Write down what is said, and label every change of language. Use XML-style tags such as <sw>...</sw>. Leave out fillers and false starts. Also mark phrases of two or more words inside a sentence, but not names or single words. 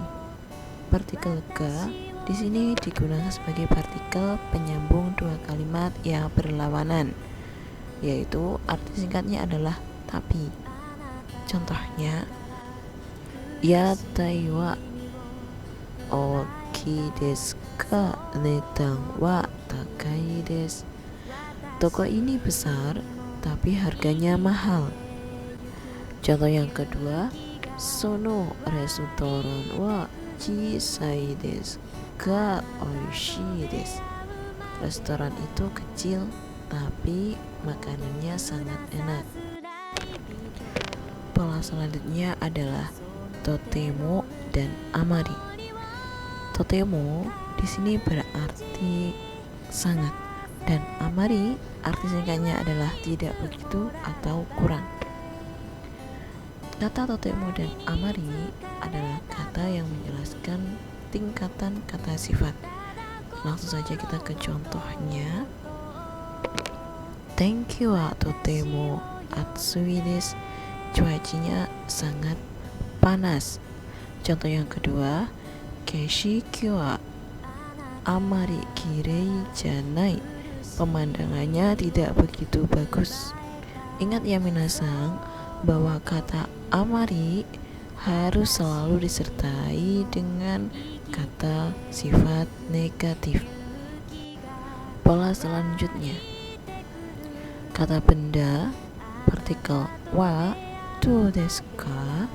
<id>Partikel ke di sini digunakan sebagai partikel penyambung dua kalimat yang berlawanan, yaitu arti singkatnya adalah tapi.</id> <ja>Contohnya, 屋台は大きいですか、値段は高いです.</ja> <id>Toko ini besar tapi harganya mahal. Contoh yang kedua,</id> <ja>そのレストランは小さいですがおいしいです.</ja> <id>Restoran itu kecil tapi makanannya sangat enak. Pola selanjutnya adalah totemo dan amari. Totemo di sini berarti sangat, dan amari arti singkatnya adalah tidak begitu atau kurang. Kata totemo dan amari adalah kata yang menjelaskan tingkatan kata sifat. Langsung saja kita ke contohnya.</id> <ja>天気はとても暑いです.</ja> <id>Cuacanya sangat panas. Contoh yang kedua,</id> <ja>景色はあまりきれいじゃない.</ja> <id>Pemandangannya tidak begitu bagus. Ingat ya minasang, bahwa kata amari harus selalu disertai dengan kata sifat negatif. Pola selanjutnya, kata benda, partikel</id> <ja>はどうですか.</ja>